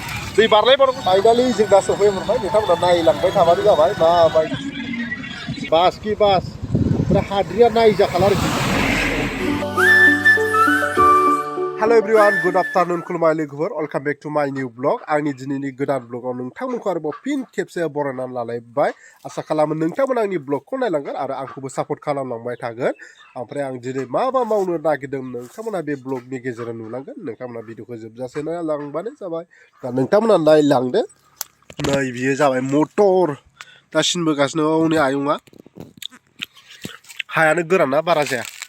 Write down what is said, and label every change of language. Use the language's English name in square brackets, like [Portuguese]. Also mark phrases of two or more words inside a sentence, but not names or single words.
[Bodo] दै बारलायबावदों फाइनालि जों दा सफैहरबाय नोंथांमोना नायलांबाय थाबानो जाबाय माबायदि बास कि बास ओमफ्राय हाद्रिया नायजाखाला आरोखि [English] hello everyone good afternoon [Bodo] खुलुमबाय लोगोफोर [English] welcome back to my new blog [Bodo] आंनि दिनैनि गोदान ब्लगाव नोंथांमोनखौ आरोबाव फिन खेबसे बरायनानै लालायबाय आसा खालामो नोंथांमोना आंनि ब्लगखौ नायलांगोन आरो आंखौबो सापर्ट खालामलांबाय थागोन ओमफ्राय आं दिनै मा मावनो नागिरदों नोंथांमोना बे ब्लगनि गेजेरजों नुलांगोन नोंथांमोना भिडिअखौ जोबजासे नायलांबानो जाबाय दा नोंथांमोना नायलांदो नै बियो जाबाय मटर दा सिनबोगासिनो हनै आयंआ हायानो गोराना बारा जाया